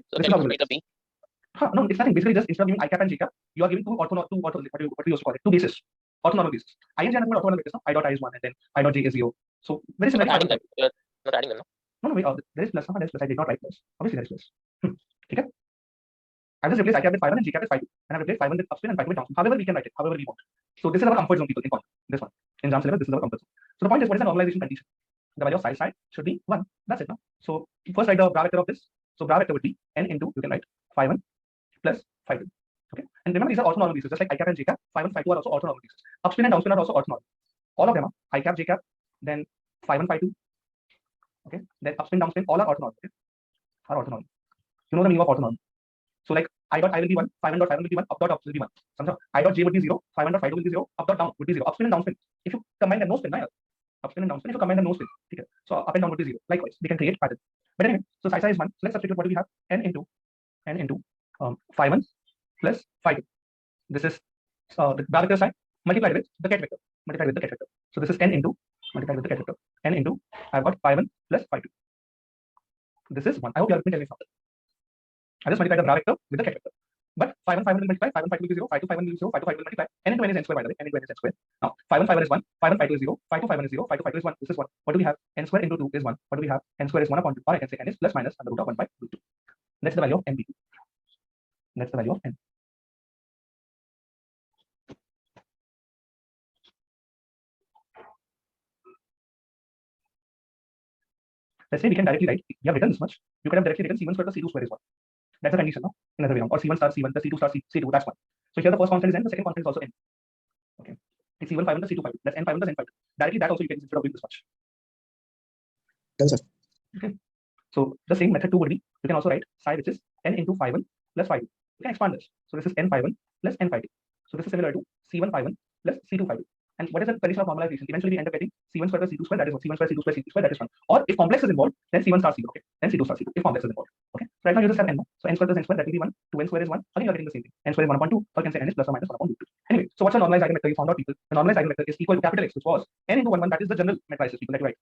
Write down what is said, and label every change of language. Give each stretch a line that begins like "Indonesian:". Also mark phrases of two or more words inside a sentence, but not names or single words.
English: So this can is you repeat the B? No, it's nothing. Basically, just instead of giving I cap and J cap, you are giving what we used to call it, two bases, orthonormal bases. I and J are orthonormal bases. I dot I is 1 and then I dot J is 0. So very similar. Not adding them. You're not adding them, no? No, there is plus. There is plus. I did not write plus. Obviously, there is plus.
Hindi: ठीक है?
English: I've just replaced I cap with phi1 and J cap with phi2, and I've replaced phi1 with upspin and phi2 with downspin. However we can write it, however we want. So this is our comfort zone, people. In quantum, this one in Jam's syllabus, this is our comfort zone. So the point is, what is the normalization condition? The value of psi should be 1. That's it now. So first write the bra vector of this. So bra vector would be n into, you can write phi1 plus phi2. Okay, and remember these are orthonormal pieces, just like I cap and J cap. Phi1, phi2 are also orthonormal pieces. Upspin and downspin are also orthonormal. All of them are I cap, J cap, then phi1, phi2. Okay, then upspin, downspin, all are orthonormal. Okay, are orthonormal. You know the meaning of orthonormal. So like I dot I will be 1, phi1 dot phi1 will be 1, up dot up will be 1.
Hindi: Samjha?
English: I dot J would be 0, phi1 dot phi2 will be 0, up dot down would be 0. Upspin and downspin. If you combine them, no spin, upspin and downspin. If you combine them, no spin. Okay. So up and down would be 0. Likewise, we can create pattern. But anyway, so psi is 1. So let's substitute what do we have? N into phi1 plus phi2. This is the bra vector side multiplied with the ket vector. Multiplied with the ket vector. So this is n into multiplied with the ket vector. N into I've got phi1 plus phi2. This is 1. I hope you are going to tell me something. I just multiply the bra vector with the ket vector. But phi1 will multiply, phi1 phi2 will be 0, phi2 phi1 will be 0, phi2 phi2 will multiply. N into n is n square, by the way. N into n is n square. Now phi1 phi1 is 1, phi1 phi2 is 0, phi2 phi1 is 0, phi2 phi2 is 1. This is 1. What do we have? N square into 2 is 1. What do we have? N square is 1 upon 2. Or I can say n is plus minus under root of 1 by root 2. That's the value of n. That's the value of n. Let's say we can directly write, you have written this much, you can have directly written C1 square plus C2 square is 1. That's the condition now, another way around. Or C1 star C1 plus C2 star C2, that's 1. So here the first constant is n, the second constant is also n. Okay. It's C1 phi1 plus C2 phi2. That's n phi1 plus n phi2. Directly that also you can instead of doing this much. Yes, sir. Okay. So the same method 2 would be, you can also write psi, which is n into phi1 plus phi2. You can expand this. So this is n phi1 plus n phi2. So this is similar to C1 phi1 plus C2 phi2. And what is the condition of normalization? Eventually we end up getting C1 square plus C2 square, that is 1. C1 square, C2 square, C2 square, that is 1. Or if complex is involved, then C1 star C2, okay? Then C2 star C2, if complex is involved. Okay. So right now you just have n. So n square plus n square, that will be 1. 2n square is 1. Again, you're getting the same thing. N square is 1 upon 2. Or you can say n is plus or minus 1 upon 2. Anyway, so what's a normalized eigenvector? You found out, people. The normalized eigenvector is equal to capital X, which was n into 1, 1. That is the general matrices, people, that you write.